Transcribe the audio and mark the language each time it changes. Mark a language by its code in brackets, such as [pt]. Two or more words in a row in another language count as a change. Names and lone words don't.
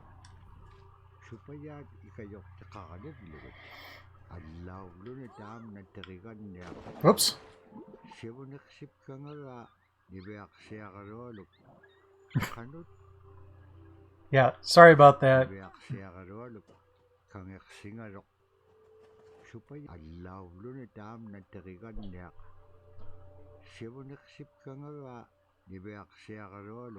[ik] Supayaat ikayok taqaqalivlugut. Allauluni taamna teriganniaq. [en] Whoops. [ik] Sivuneqsip kangara ibeaqsiaqarualuk. Qanut [en] Yeah, sorry about that. [ik] ibeaqsiaqarualuk kangersingaroq. Supayaat allauluni taamna teriganniaq. Sivuneqsip kangara ibeaqsiaqarualuk.